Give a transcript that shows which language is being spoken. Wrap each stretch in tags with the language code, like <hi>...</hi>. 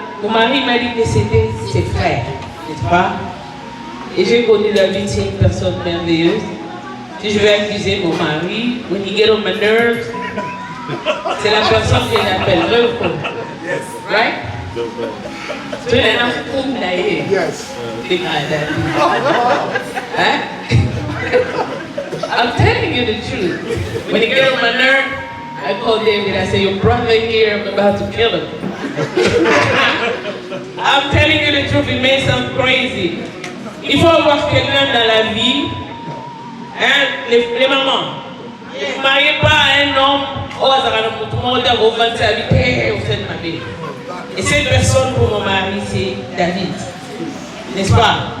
<fr>Mon mari m'a dit que c'était ses frères, n'est-ce pas? Et j'ai connu David, c'est une personne merveilleuse. Si je vais accuser mon mari,</fr> <en>when he get on my nerves,</en> <fr>c'est la personne que j'appelle Reuko. Right? Tu es un homme d'ailleurs.</fr> <en>Yes. Hein? I'm telling you the truth. When he get on my nerve, I call David, I say, your brother here, I'm about to kill him. I'm telling you the truth, it may sound crazy.</en> <fr>Il faut avoir quelqu'un dans la vie, hein, les mamans. Ne vous mariez pas à un homme, tout le monde a sa vie, et cette personne pour mon mari, c'est David. N'est-ce pas?</fr>